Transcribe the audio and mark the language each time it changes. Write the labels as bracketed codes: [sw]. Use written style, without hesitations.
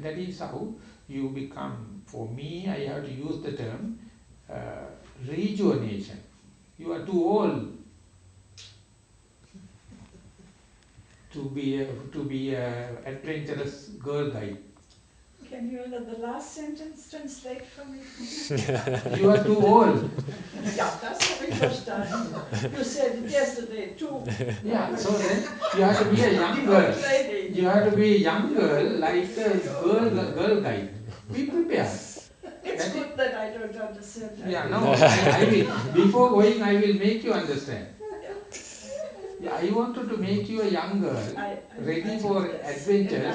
[en] That is how you become, for me, I have to use the term rejuvenation. You are too old to be a adventurous girl guide. Can you the last sentence translate for me? You are too old. [de] Ja, das habe ich verstanden. [en] You said it yesterday too. Yeah, so then you have to be a young girl. You have to be a young girl like a girl guide. Be prepared. It's good that I don't understand. Yeah, no, I will. Before going, I will make you understand. Yeah, I wanted to make you a young girl, ready for adventures,